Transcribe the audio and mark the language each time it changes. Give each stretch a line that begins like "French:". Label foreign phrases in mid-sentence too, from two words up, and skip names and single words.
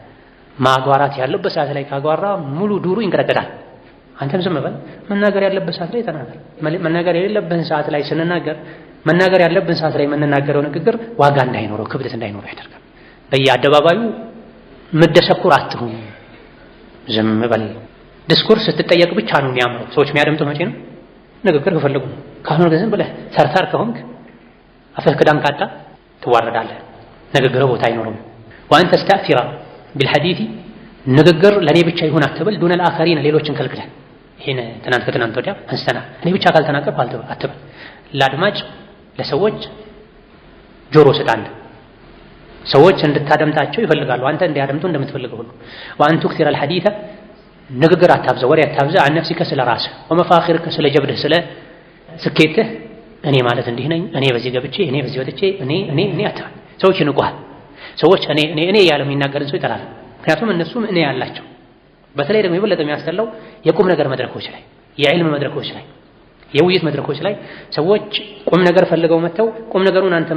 Amharic: ማጓራት ያለበት ሰዓት ላይ ካጓራ ሙሉ ዱሩ ይንቀጠቀጣል። አንተም ዝም በል። መናገር ያለበት ሰዓት ላይ ተናገር። መናገር የሌለብህን ሰዓት ላይ ስንናገር መናገር ያለብን ሰዓት ላይ የምንናገረው ንግግር ዋጋ እንዳይኖረው ክብደት እንዳይኖረው ያደርጋል። በየአደባባዩ መደሰኩር አትሁን። ዝም በል። ዲስኩርስ ስትጠየቅ ብቻ ነው የሚያምረው። ሰዎች የሚያደምጡ መቼ ነው? ንግግር ከፈለጉ ካሁን ግን ብለህ ሰርታር ከሆንክ አፍህ ክዳን ካጣ ትዋረዳለህ። ንግግር ቦታ አይኖርም።
Arabic: وأن تستأثر بالحديث
Amharic: ንግግር ለኔ ብቻ ይሁን አትበል።
Arabic: دون الآخرين
Amharic: ሌሎችን ከልክለህ ይሄን ትናንት ከትናንት ወዲያ አንስተና እኔ ብቻ ካልተናገርኩ አትበል። ለአድማጭ ለሰዎች ጆሮ ስጣን። ሰዎች እንድታደምጣቸው ይፈልጋሉ አንተ እንዲያደምጡ እንደምትፈልገው ሁሉ። وأن
Arabic: تكثر الحديث
Amharic: ንግግር አታብዛ፣ ወሬ አታብዛ።
Arabic: عن نفسك
Amharic: ስለ ራስህ ومفاخرك ስለ ጀብድህ ስለ ስኬትህ እኔ ማለት እንዲህ ነኝ፣ እኔ በዚህ ገብቼ፣ እኔ በዚህ ወጥቼ፣ እኔ አትበል። ሰዎች ይንቁሃል። ሰዎች እኔ እያለ የሚናገርን ሰው ይጠላል። ምክንያቱም እነሱም እኔ ያላቸው። በተለይ ደግሞ የበለጠ የሚያስጠላው የቁም ነገር መድረኮች ላይ፣ የዕልም መድረኮች ላይ፣ የውይይት መድረኮች ላይ ሰዎች ቁም ነገር ፈልገው መጥተው ቁም ነገሩን አንተን